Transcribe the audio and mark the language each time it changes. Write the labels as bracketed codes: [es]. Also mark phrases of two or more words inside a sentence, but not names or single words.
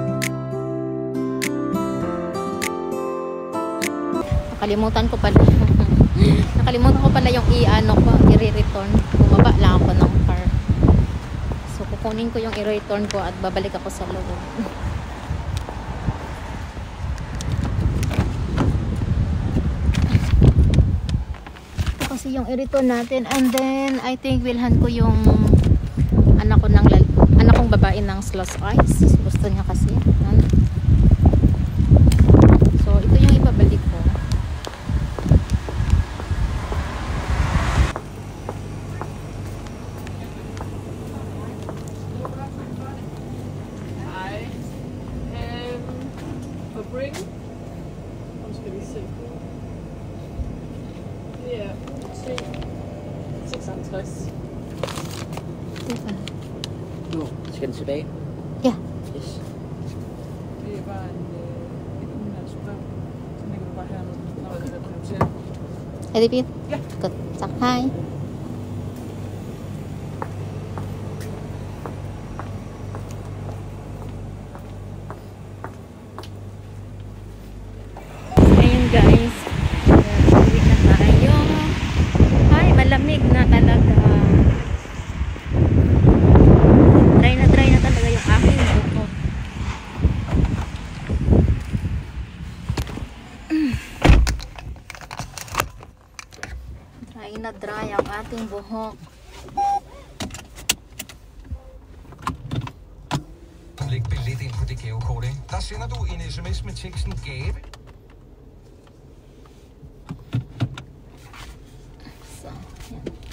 [tl] Nakalimutan ko pala yung i-return. Bumaba lang ako ng car. So kukunin ko yung i-return ko at babalik ako sa loob. Ito kasi yung i-return natin [en] and then I think [tl] wilhan ko yung anak kong babae ng [en] slush ice. [tl] Gusto niya kasi. So ito yung ibabalik ko. [en] Bring. I'm just gonna see. Yeah, 600. [da] Nå, skal den tilbage? Ja. Yes. Det er bare et udenlandsbrev. Så lægger du bare hernede, når det er prioriteret. Er det fint? Ja. Godt. Tak. Hej. [tl] Ayun guys. Uwi na tayo. Ay, malamig na talaga. Dry na talaga yung aking buhok. Dry ang ating buhok. [da] Læg billet ind på det gavekort, ikke? Der sender du en sms med teksten gave. [tl] So, yan.